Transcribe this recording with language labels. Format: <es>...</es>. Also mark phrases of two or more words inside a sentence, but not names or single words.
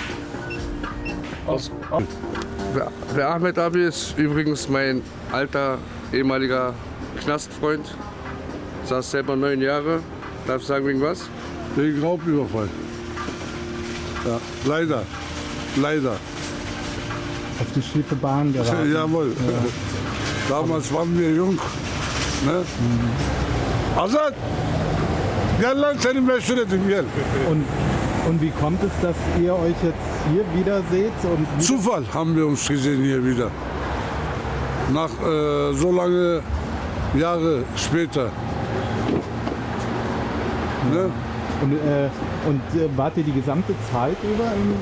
<de>Der Ahmed Abi ist übrigens mein alter, ehemaliger Knastfreund. Saß selber 9 Jahre. Darf ich sagen, wegen was? Wegen Raubüberfall. Ja, leider. Leider. Auf die schiefe Bahn geraten. Jawohl. Ja. Damals waren wir jung.</de> <tr>Ne? Azat! Gel lan seni meşhur edeyim gel.</tr> <de>Und wie kommt es, dass ihr euch jetzt hier wieder seht? Und Zufall haben wir uns gesehen hier wieder. Nach so lange Jahre später.</de> <tr>Ne?</tr> <de>wart ihr die gesamte Zeit über im</de>